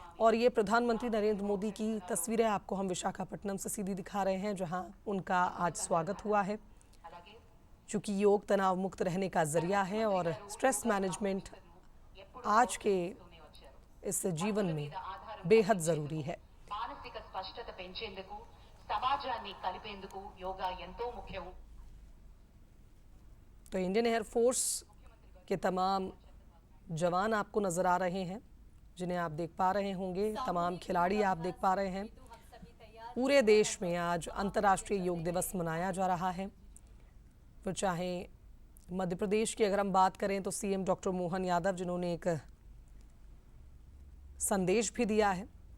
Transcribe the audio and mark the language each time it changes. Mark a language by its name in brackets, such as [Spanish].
[Hindi] और ये प्रधानमंत्री नरेंद्र मोदी की तस्वीरें आपको हम विशाखापट्टनम से सीधी दिखा रहे हैं, जहां उनका आज स्वागत हुआ है। चूंकि योग तनाव मुक्त रहने का जरिया है और स्ट्रेस मैनेजमेंट आज के इस जीवन में बेहद जरूरी है। [Telugu] మానసిక స్పష్టత పెంచేందుకు సమాజాన్ని కలిపేందుకు యోగా ఎంతో ముఖ్యం। [Hindi] तो इंडियन एयरफोर्स के तमाम जवान आपको नजर आ रहे हैं, जिन्हें आप देख पा रहे होंगे। तमाम खिलाड़ी आप देख पा रहे हैं। पूरे देश में आज अंतर्राष्ट्रीय योग दिवस मनाया जा रहा है। फिर चाहे मध्य प्रदेश की अगर हम बात करें तो सीएम डॉक्टर मोहन यादव, जिन्होंने एक संदेश भी दिया है।